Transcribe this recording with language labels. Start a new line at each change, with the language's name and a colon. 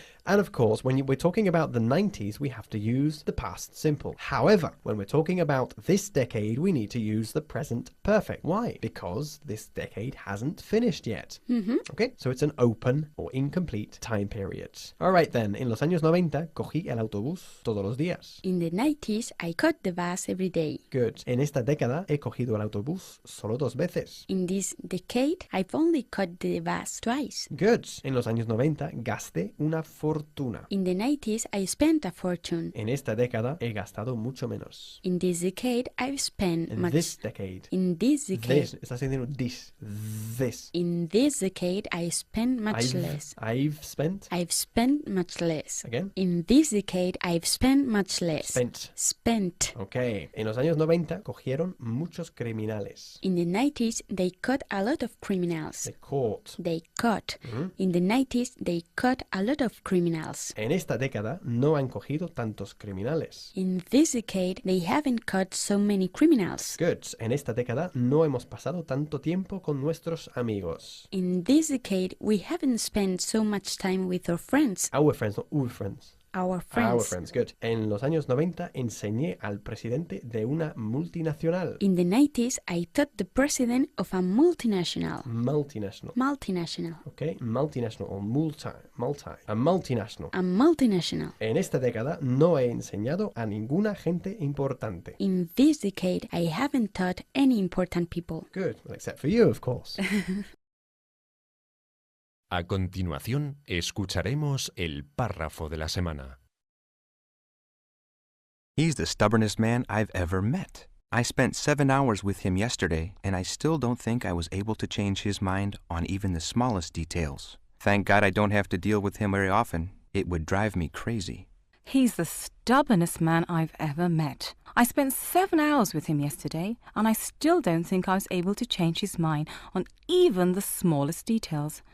English: And of course, when we're talking about the 90s, we have to use the past simple. However, when we're talking about this decade, we need to use the present perfect. Why? Because this decade hasn't finished yet. Okay, so it's an open or incomplete time period. All right then,
Spanish: en los años 90, cogí el autobús todos los días.
English: In the 90s, I caught the bus every day. Good.
Spanish: En esta década, he cogido el autobús solo 2 veces.
English: In this decade, I've only caught the bus twice. Good.
Spanish: En los años 90, gasté una fortuna.
English: In the 90s, I spent a fortune.
Spanish: En esta década, he gastado mucho menos.
English: In this decade, I've spent In much. this decade. In this decade. This.
Spanish: Estás diciendo
English: this. This. In this decade, I spent much less. I've spent. I've spent much less. Again. In this decade, I've spent much less. Spent. Okay.
Spanish: En los años 90 cogieron muchos criminales.
English: In the 90s, they caught a lot of criminals. They caught. They caught. In the 90s, they caught a lot of criminals.
Spanish: En esta década no han cogido tantos criminales.
English: In this decade, they haven't caught so many criminals. Good.
Spanish: En esta década no hemos pasado tanto tiempo con nuestros amigos.
English: In this decade, we haven't spent so much time with our friends. Our friends, not our friends. Our friends. Our friends, good.
Spanish: En los años 90 enseñé al presidente de una multinacional.
English: In the 90s, I taught the president of a multinational. Multinational. Multinational. Okay, multinational or multi. A multinational. A multinational.
Spanish: En esta década no he enseñado a ninguna gente importante.
English: In this decade, I haven't taught any important people. Good, well, except for you, of course.
Spanish: A continuación, escucharemos el párrafo de la semana.
English: He's the stubbornest man I've ever met. I spent 7 hours with him yesterday, and I still don't think I was able to change his mind on even the smallest details. Thank God I don't have to deal with him very often. It would drive me crazy. He's the stubbornest man I've ever met. I spent 7 hours with him yesterday, and I still don't think I was able to change his mind on even the smallest details.